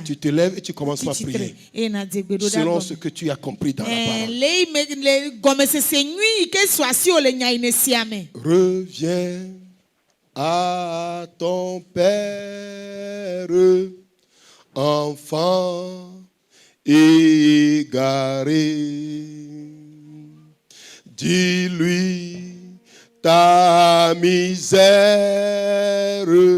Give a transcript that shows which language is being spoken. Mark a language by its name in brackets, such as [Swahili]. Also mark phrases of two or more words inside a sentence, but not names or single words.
[French] tu te lèves et tu commences par [Ewe] Tsitre. [French] prier [Ewe] Eye na dze gbe ɖo ɖa [French] selon [Ewe] gɔme. [French] ce que tu as compris dans la parole. [Ewe] Le yi me le gɔmesese nyui yi ke so asi wo le nya yi ne sia me. [French] Reviens à ton père, enfant égaré. Dis-lui ta misère.